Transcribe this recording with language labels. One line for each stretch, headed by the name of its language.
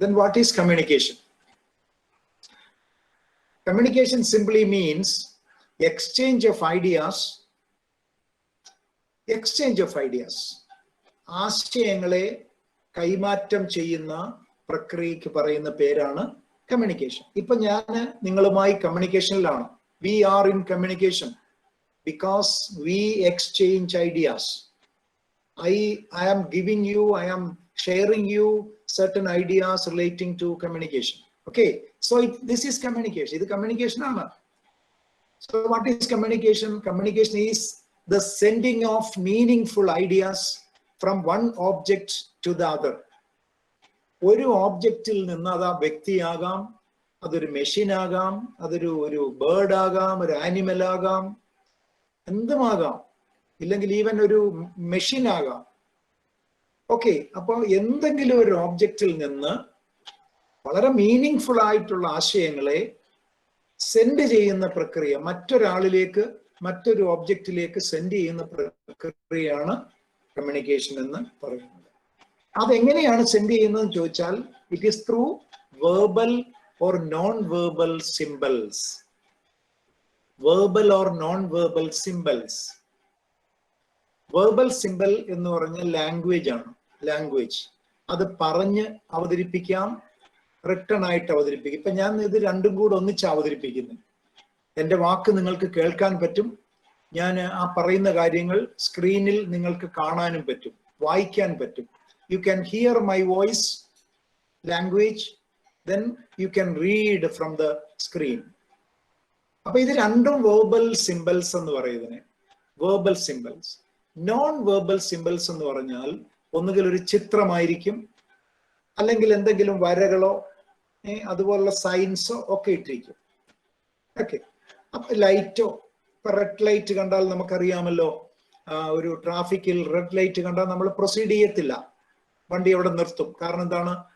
English: Then what is communication? Communication simply means exchange of ideas. Exchange of ideas.
Malayalam: ആശയങ്ങളെ കൈമാറ്റം ചെയ്യുന്ന പ്രക്രിയക്ക് പറയുന്ന പേരാണ് കമ്മ്യൂണിക്കേഷൻ. ഇപ്പൊ ഞാൻ നിങ്ങളുമായി കമ്മ്യൂണിക്കേഷനിലാണ്.
English: We are in communication because we exchange ideas. I am giving you, I am sharing you certain ideas relating to communication. Okay, so this is communication. This is communication. So what is communication? Communication is the sending of meaningful ideas from one object to the other.
Malayalam: ഒരു ഓബ്ജക്റ്റിൽ നിന്ന്, അത് ആ വ്യക്തിയാകാം, അതൊരു machine ആകാം, അതൊരു bird ആകാം, ഒരു animal ആകാം, എന്തുമാകാം, ഇല്ലെങ്കിൽ ഈവൻ ഒരു മെഷീൻ ആകാം. ഓക്കെ, അപ്പോൾ എന്തെങ്കിലും ഒരു ഓബ്ജക്റ്റിൽ നിന്ന് വളരെ മീനിങ് ആയിട്ടുള്ള ആശയങ്ങളെ സെൻഡ് ചെയ്യുന്ന പ്രക്രിയ, മറ്റൊരാളിലേക്ക്, മറ്റൊരു ഓബ്ജക്റ്റിലേക്ക് സെൻഡ് ചെയ്യുന്ന പ്രക്രിയയാണ് കമ്മ്യൂണിക്കേഷൻ എന്ന് പറയുന്നത്. അതെങ്ങനെയാണ് സെൻഡ് ചെയ്യുന്നതെന്ന് ചോദിച്ചാൽ,
English: It is through verbal or non verbal symbols. Verbal or non verbal symbols. Verbal symbol
Malayalam: എന്ന് പറഞ്ഞാൽ
English: Language ആണ്.
Malayalam: ലാംഗ്വേജ് അത് പറഞ്ഞ് അവതരിപ്പിക്കാം, റിട്ടൺ ആയിട്ട് അവതരിപ്പിക്കും. ഇപ്പൊ ഞാൻ ഇത് രണ്ടും കൂടെ ഒന്നിച്ച് അവതരിപ്പിക്കുന്നു. എൻ്റെ വാക്ക് നിങ്ങൾക്ക് കേൾക്കാൻ പറ്റും, ഞാൻ ആ പറയുന്ന കാര്യങ്ങൾ സ്ക്രീനിൽ നിങ്ങൾക്ക് കാണാനും പറ്റും, വായിക്കാൻ പറ്റും.
English: You can hear my voice language, then you can read from the screen.
Malayalam: അപ്പൊ ഇത് രണ്ടും വെർബൽ സിംബൽസ് എന്ന് പറയുന്നതിന് verbal symbols. Non verbal symbols എന്ന് പറഞ്ഞാൽ ഒന്നുകിൽ ഒരു ചിത്രമായിരിക്കും, അല്ലെങ്കിൽ എന്തെങ്കിലും വരകളോ അതുപോലുള്ള സൈൻസോ ഒക്കെ ഇട്ടിരിക്കും. ഓക്കെ, അപ്പൊ ലൈറ്റോ, ഇപ്പൊ റെഡ് ലൈറ്റ് കണ്ടാൽ നമുക്കറിയാമല്ലോ, ഒരു ട്രാഫിക്കിൽ റെഡ് ലൈറ്റ് കണ്ടാൽ നമ്മൾ പ്രൊസീഡ് ചെയ്യത്തില്ല, വണ്ടി അവിടെ നിർത്തും. കാരണം എന്താണ്?